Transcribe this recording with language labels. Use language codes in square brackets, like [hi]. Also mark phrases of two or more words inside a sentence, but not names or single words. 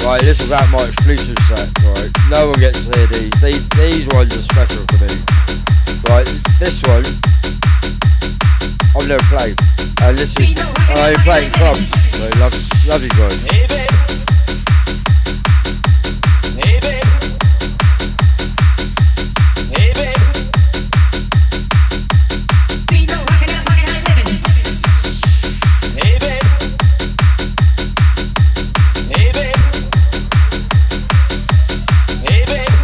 [en] this was at my exclusive set, right? No one gets to hear these. These ones are special for me. Right, this one I've never played. And this is I only play in clubs. So love you guys. Hey babe. Hey babe. Hey babe. Hey babe. Hey babe. Hey babe.